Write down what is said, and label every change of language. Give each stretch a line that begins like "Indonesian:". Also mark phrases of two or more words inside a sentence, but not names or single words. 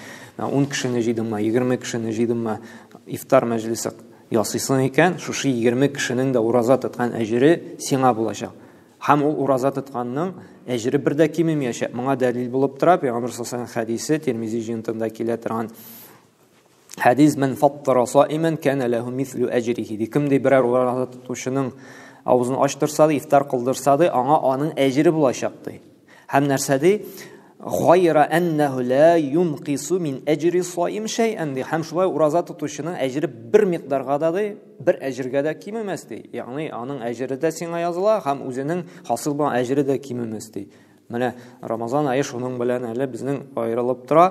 Tatar: 10 кешене җыйдымы, 20 кешене җыйдымы, ифтар мәҗлесе ясыйсың икән, шушы 20 кешенең дә ураза тоткан әҗре сиңа булачак. Һәм ул ураза тотканның әҗре бер дә кимемәячәк. Моңа дәлил булып тора Пәйгамбәр
Arabic: صلى الله عليه
Tatar: хадисе, Тирмизи җентында килә торган хадис:
Arabic: "من فطر صائما كان له مثل أجره."
Tatar: Кемдә берәр ураза тотучының авызын ачтырса, ифтар кылдырса, аңа аның әҗре булачак ди. Һәм нәрсәди?
Arabic: "غير أنه لا ينقص من أجر الصائم شيئا."
Tatar: Һәм шулай ураза тотучының әҗре бер микъдарга да, бер әҗргә дә кимемәс ди. Ягъни аның әҗре дә сиңа языла, һәм үзенең хасыл булган әҗре дә кимемәс ди. Менә Рамазан айы шуның белән әле безнең аерылып тора.